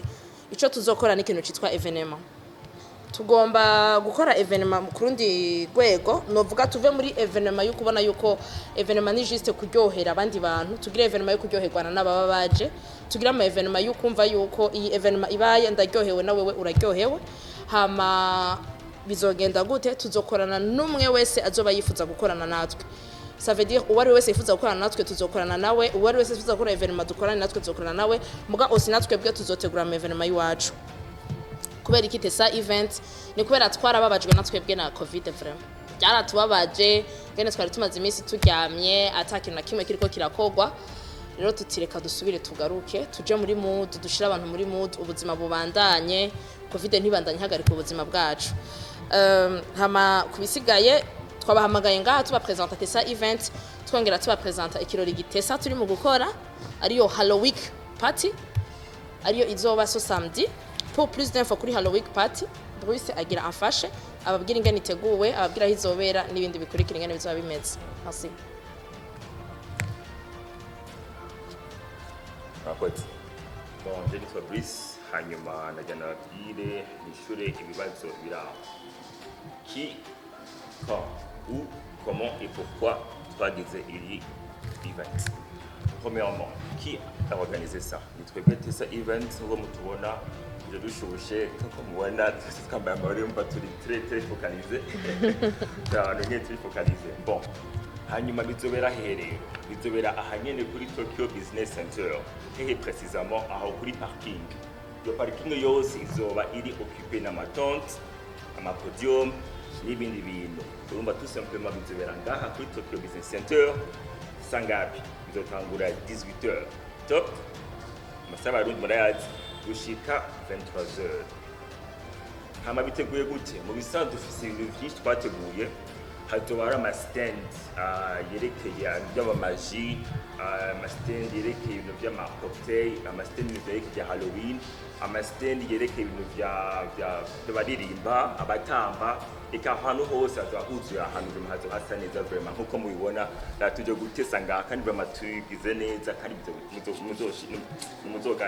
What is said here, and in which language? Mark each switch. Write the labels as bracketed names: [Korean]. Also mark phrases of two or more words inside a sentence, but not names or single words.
[Rundi] Ico tuzokora ni ikintu citwa evenement. Tugomba gukora evenement ku rundi rwego novuga tuve muri evenement yo kubona yuko evenement ni juste kuryohera abandi bantu tugire evenement yo kuryoherwana n'ababa baje tugira ama evenement yo kumva yuko iyi evenement ibaye ndaryohewe na wewe uraryohewe. Hama bizogenda gute tuzokorana n'umwe wese azoba yifuza gukorana natwe. [French] Ça veut dire [Rundi] uwari wese yifuza gukorana natwe tuzokorana nawe uwari wese yifuza gukora evenement dukorana natwe tuzokorana nawe muga osi natwe bwe tuzotegura ama evenement yiwacu. Kubera iki Tesa Event ni kubera twarababajwe natwebwe na Covid vraiment. Byaratubabaje ngene twari tumaze iminsi turyamye atakintu na kimwe kiriko kirakogwa. Rero tutireka dusubire tugaruke tuje muri mood dushira abantu muri mood ubuzima bubandanye Covid ntibandanye hagarika ubuzima bwacu. Hama kubisigaye twabahamagaye ngaha tuba presenter Tesa Event twongera tuba presenter ikirori gitesa turi mu gukora ariyo Halloween party ariyo izoba so samedi. [French] Pour plus d'infos [Rundi] kuri Halloween party Bruce agira afashe ababwira ingene iteguwe ababwira hizobera n'ibindi bikurikira ingene bizoba bimeze. [French] Merci. [Rundi] Akoze. [French] Bon, je suis Brice [Rundi] hanyuma najana babwire nishure ibibazo biraho. [French] Qui, quand, où, comment et pourquoi [Rundi] twagize iri event. [French] Premièrement, qui a organisé ça? [Rundi] Nitwebwe Tesa Event ngo mutubona je dushushe comme mubona twambaye amarimba turi [French] très focalisé. Très focalisé. Bon. [Rundi] Hanyuma bizobera here bizobera ahanyene kuri Tokyo Business Center hehe précisément aho kuri parking. Yo parking yose izoba iri occupée na matente ama podium n'ibindi bintu. Urumva [French] tout simplement [Rundi] bizobera ngaha kuri Tokyo Business Center sangapi bizotangura 18h top masaba rundi murayazi gushika 23h. hama biteguye gute mu bisanzwe dufise ibintu byinshi twateguye hazoba hari amastand yerekeye iby'amamaji, amastand yerekeye ibintu by'amacocktail, amastand yerekeye Halloween, amastand yerekeye ibintu by'abaririmba, abatamba, eka ahantu hose hazoba huzuye ahantu hazoba hasa neza vraiment nkuko mubibona tuje gutesa ngaha kandi vraiment tugize neza kandi muzogaya.